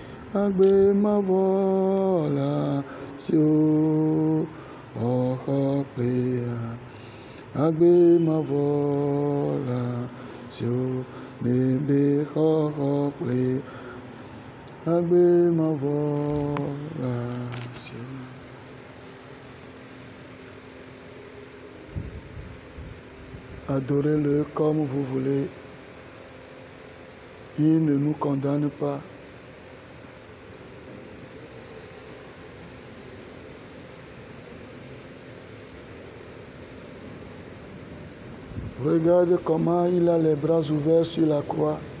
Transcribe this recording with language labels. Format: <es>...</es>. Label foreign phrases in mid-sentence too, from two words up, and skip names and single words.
<ee>agbe mavola sio oko plea agbe mavola sio mebe oko plea agbe mavola sio.</ee> <fr>Adorez-le comme vous voulez. Il ne nous condamne pas. Regarde comment il a les bras ouverts sur la croix.</fr>